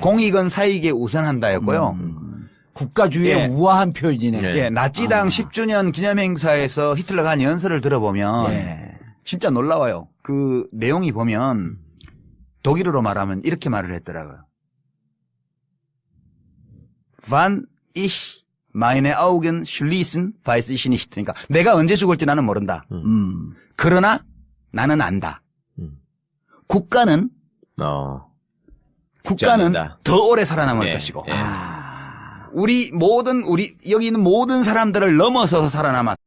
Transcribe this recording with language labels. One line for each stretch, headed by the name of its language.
Korean: 공익은 사익에 우선한다였고요. 국가주의의 예. 우아한 표현이네. 예. 예, 나치당 10주년 기념행사에서 히틀러가 한 연설을 들어보면 예. 진짜 놀라워요. 그 내용이 보면 독일어로 말하면 이렇게 말을 했더라고요.
German: Wann ich meine Augen schließen, weiß ich nicht.
Korean: 그러니까 내가 언제 죽을지 나는 모른다. 그러나 나는 안다. 국가는 않는다. 더 오래 살아남을 예, 것이고 예. 우리 여기 있는 모든 사람들을 넘어서서 살아남았어.